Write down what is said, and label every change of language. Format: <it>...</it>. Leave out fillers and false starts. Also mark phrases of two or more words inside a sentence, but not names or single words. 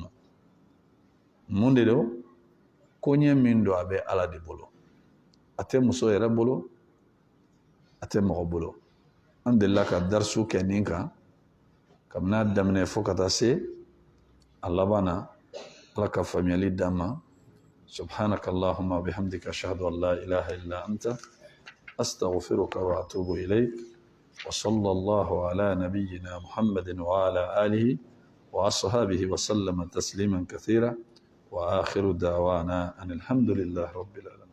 <bm>ma mun de don ko ɲɛ min don a bɛ ala de bolo a tɛ muso yɛrɛ bolo a tɛ mɔgɔ bolo an delila ka darisu kɛ nin kan kabini a daminɛ fo ka taa se a laban na ala ka faamuyali d'an ma</bm> <ar>سبحانك اللهم بحمدك أشهد أن لا إله إلا أنت أستغفرك و أتوب إليك و صلى الله على نبينا محمد و على آله و أصحابه و سلم تسليما كثيرا و آخر دعوانا أن الحمد لله رب العالمين</ar>